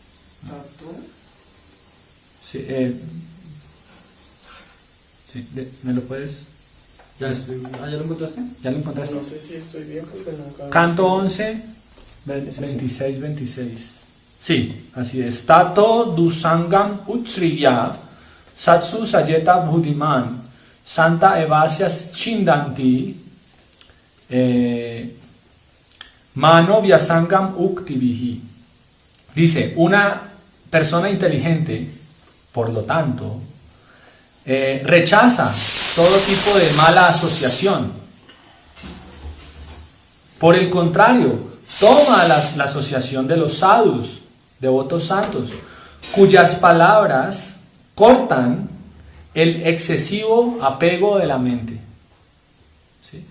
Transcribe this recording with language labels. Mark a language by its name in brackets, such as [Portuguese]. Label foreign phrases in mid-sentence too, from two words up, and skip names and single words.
[Spanish] Sí, ¿me lo puedes? ¿Ya lo encontraste? ¿Ya lo encontraste? No sé si estoy bien porque nunca... Canto 11, 26, 26. Sí, así es. [Sanskrit] ततो दुःसङ्गम् उत्सृज्य सत्सु सयेत बुद्धिमान् सन्त एवास्यश् छिन्दन्ति मनो व्यासङ्गम् उक्तिविहि. [Spanish] Dice, una persona inteligente, por lo tanto, rechaza todo tipo de mala asociación. Por el contrario, toma la asociación de los sadhus, devotos santos, cuyas palabras cortan el excesivo apego de la mente, ¿sí?